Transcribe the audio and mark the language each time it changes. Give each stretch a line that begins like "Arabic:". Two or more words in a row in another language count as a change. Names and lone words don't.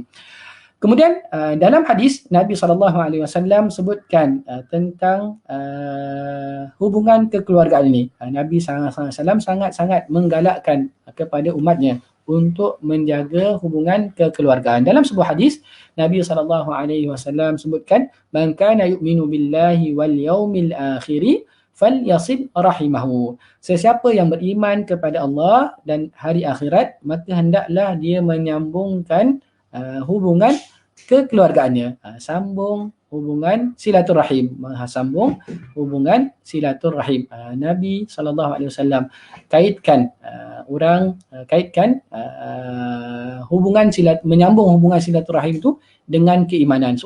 Malay: Kemudian dalam hadis Nabi SAW sebutkan tentang hubungan kekeluargaan ini. Nabi SAW sangat-sangat menggalakkan kepada umatnya untuk menjaga hubungan kekeluargaan. Dalam sebuah hadis Nabi SAW sebutkan,
Arabic: من كان يؤمن بالله واليوم الآخر فليصل رحمه.
Malay: Sesiapa yang beriman kepada Allah dan hari akhirat, maka hendaklah dia menyambungkan hubungan kekeluargaannya, sambung hubungan silaturahim, sambung hubungan silaturahim. Nabi SAW kaitkan menyambung hubungan silaturahim itu dengan keimanan.